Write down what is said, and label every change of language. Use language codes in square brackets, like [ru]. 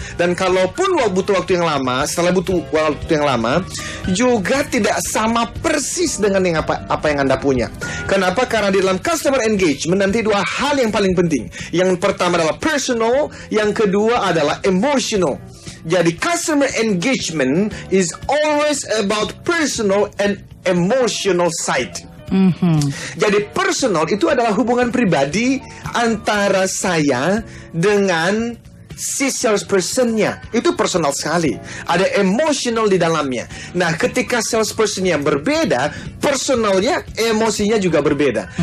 [id] Dan kalaupun butuh waktu yang lama, setelah butuh waktu yang lama, juga tidak sama persis dengan yang apa yang Anda punya. Kenapa? Karena di dalam customer engagement nanti 2 hal yang paling penting. Yang pertama adalah personal, yang kedua adalah emotional. [en] Jadi customer engagement is always about personal and emotional side. [id] Jadi personal itu adalah hubungan pribadi antara saya dengan si salesperson-nya. Itu personal sekali. Ada emotional di dalamnya. Nah, ketika salesperson-nya berbeda, personalnya, emosinya juga berbeda.